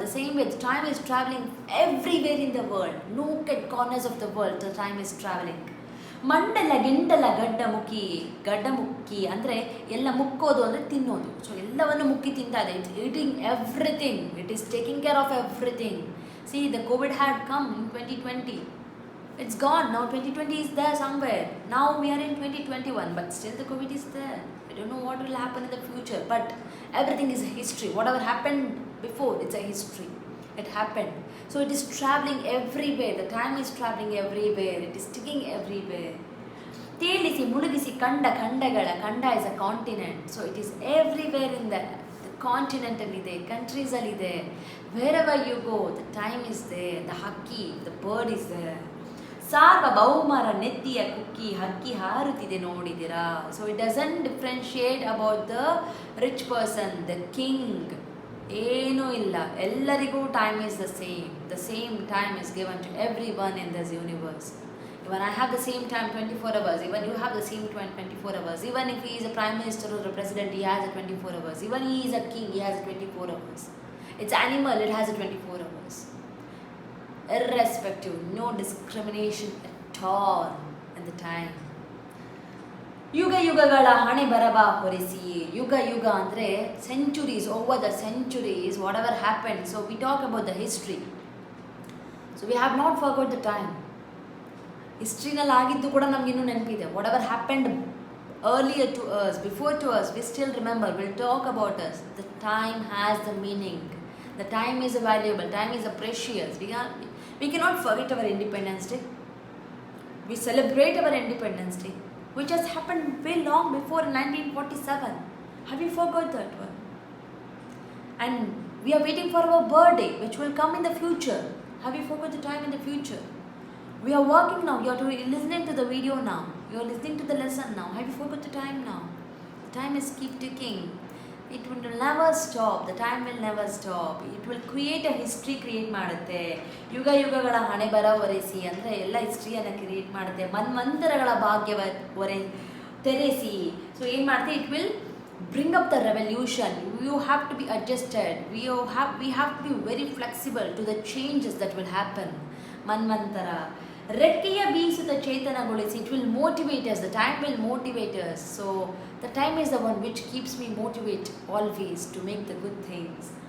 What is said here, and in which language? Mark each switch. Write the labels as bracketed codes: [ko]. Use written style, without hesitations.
[en] The same way the time is traveling everywhere in the world. Nook and corners of the world, the time is traveling. [kn] ಮಂಡಲ ಗಿಂಡಲ ಗಡ್ಡ ಮುಕ್ಕಿ ಅಂದರೆ ಎಲ್ಲ ಮುಕ್ಕೋದು ಅಂದರೆ ತಿನ್ನೋದು. [en] so [kn] ಎಲ್ಲವನ್ನು ಮುಕ್ಕಿ ತಿಂತಾ ಇದೆ. [en] It's eating everything. It is taking care of everything. See the COVID had come in 2020. It's gone. Now 2020 is there somewhere. Now we are in 2021, but still the COVID is there. I don't know what will happen in the future, but everything is a history. Whatever happened before, it's a history. It happened. So it is traveling everywhere. The time is traveling everywhere. It is sticking everywhere. [kn] ತೇಲಿಸಿ ಮುಳುಗಿಸಿ ಖಂಡಗಳ ಖಂಡ [en] is a continent. So it is everywhere in the continent ಇದೆ, countries ಇದೆ. Wherever you go, the time is there. The haki, the bird is there. [kn] ಸಾರ್ವಭೌಮರ ನೆತ್ತಿಯ ಕುಕ್ಕಿ ಹಕ್ಕಿ ಹಾರುತ್ತಿದೆ ನೋಡಿದಿರಾ. [en] So it doesn't differentiate about the rich person, the king. [kn] ಏನೂ ಇಲ್ಲ, ಎಲ್ಲರಿಗೂ [en] Time is the same time is given to everyone in this universe. Even I have the same time 24 hours, even you have the same 24 hours. Even if he is a prime minister or a president, he has a 24 hours. Even he is a king, he has a 24 hours. It's animal, it has a 24 hours. Irrespective, no discrimination at all in the time. [kn] ಯುಗಗಳ ಹಣೆ ಬರಬ ಹೊರಿಸಿ. ಯುಗ ಅಂದರೆ [en] centuries, over the centuries, whatever happened. So we talk about the history. So we have not forgot the time. [kn] ಹಿಸ್ಟ್ರಿನಲ್ಲಿ ಆಗಿದ್ದು ಕೂಡ ನಮ್ಗೆ ಇನ್ನೂ ನೆನಪಿದೆ. [en] whatever happened earlier to us, before to us, we still remember. We'll talk about us. The time has the meaning. The time is valuable. Time is precious. We cannot forget our Independence Day. We celebrate our Independence Day, which has happened way long before in 1947. Have you forgot that one? And we are waiting for our birthday, which will come in the future. Have you forgot the time in the future? We are working now. You are listening to the video now. You are listening to the lesson now. Have you forgot the time now? The time is keep ticking. It will never stop. The time will never stop. It will create a history create [kn] ಮಾಡುತ್ತೆ. ಯುಗಗಳ ಹಣೆ ಬರ ಒರೆಸಿ ಅಂದರೆ ಎಲ್ಲ ಹಿಸ್ಟ್ರಿಯನ್ನು create ಮಾಡುತ್ತೆ. ಮನ್ವಂತರಗಳ ಭಾಗ್ಯವ ತೆರೆಸಿ. So ಏನು ಮಾಡುತ್ತೆ? [en] It will bring up the revolution. You have to be adjusted. We have to be very flexible to the changes that will happen. [kn] ಮನ್ವಂತರ ರೆಕ್ಕೆಯ ಬೀಸುತ್ತ ಚೇತನಗೊಳಿಸಿ. [en] It will motivate us. The time will motivate us. So the time is the one which keeps me motivate always to make the good things.